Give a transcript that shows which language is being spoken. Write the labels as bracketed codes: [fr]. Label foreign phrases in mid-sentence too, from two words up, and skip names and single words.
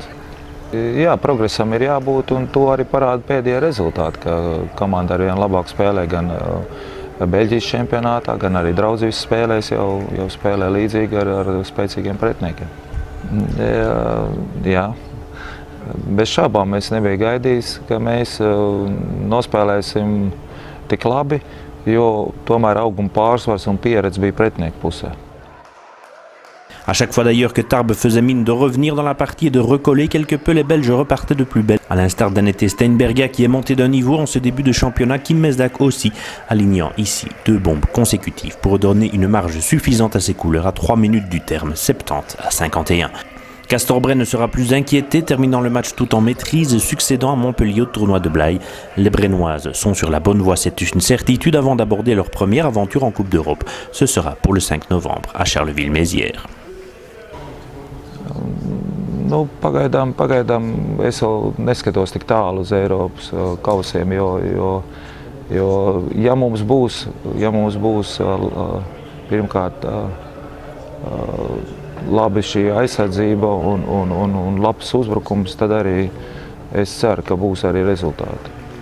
[lv] Jā, progresam ir jābūt un to arī parāda pēdējie rezultāti, ka komanda arvien labāk spēlē gan Beļģijas čempionātā, gan arī draudzības spēlēs jau spēlē līdzīgi ar spēcīgiem pretiniekiem. Jā. Bez šābām mēs nebija gaidījis, ka mēs nospēlēsim tik labi, jo tomēr auguma pārsvars un pieredze bija pretinieku pusē. [fr] À chaque fois d'ailleurs que Tarbes faisait mine de revenir dans la partie et de recoller quelque peu, les Belges repartaient de plus belle. À l'instar d'Annette Steinberga qui est montée d'un niveau en ce début de championnat, Kim Mesdag aussi, alignant ici 2 bombes consécutives pour donner une marge suffisante à ses couleurs à 3 minutes du terme, 70-51. Castor-Brenne ne sera plus inquiété, terminant le match tout en maîtrise, succédant à Montpellier au tournoi de Blaye. Les Brennoises sont sur la bonne voie, c'est une certitude, avant d'aborder leur première aventure en Coupe d'Europe. Ce sera pour le 5 novembre à Charleville-Mézières. [lv] Nu, pagaidām es vēl neskatos tik tālu uz Eiropas kausiem, jo ja mums būs pirmkārt labi šī aizsardzība un labs uzbrukums, tad arī es ceru, ka būs arī rezultāti.